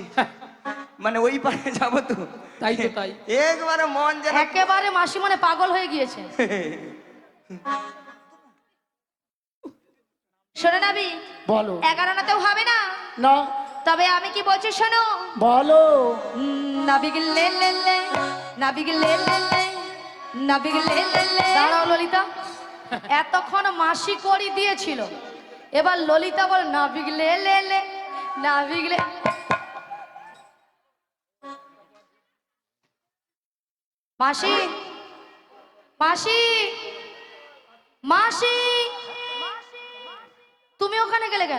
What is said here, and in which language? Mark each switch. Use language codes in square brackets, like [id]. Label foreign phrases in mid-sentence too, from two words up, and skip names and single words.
[bn] মানে ওই পারে যাবো তো, তাই তো তাই। একবারে মন যেন একেবারে মাসি মানে পাগল হয়ে গিয়েছে। শোনো নাবি, বলো। 11 আনাতেও হবে না, না, তবে আমি কি বলছি শোনো। বলো। নাবিগ লে লে লে, নাবিগ লে লে লে, নাবিগ লে লে লে। দাঁড়াও ললিতা, এতক্ষণ মাসি করি দিয়েছিল, এবার ললিতা বল নাবিগ লে লে লে, নাবিগ লে। মাসি, মাসি, মাসি, তুমি ওখানে গেলে কেন?